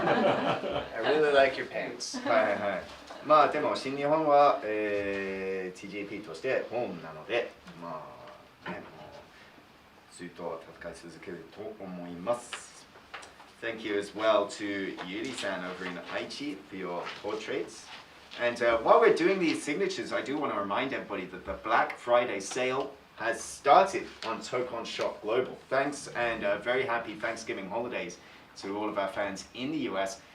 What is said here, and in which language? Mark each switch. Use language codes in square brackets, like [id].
[en] I really like your pants. [ja] はいはい。まあでも新日本は、TJP としてホームなので、まあね、もうずっと戦い続けると思います。 [en] Thank you as well to Yuri-san over in Aichi for your portraits. And while we're doing these signatures, I do want to remind everybody that the Black Friday sale has started on Tokon Shop Global. Thanks and very happy Thanksgiving holidays to all of our fans in the US.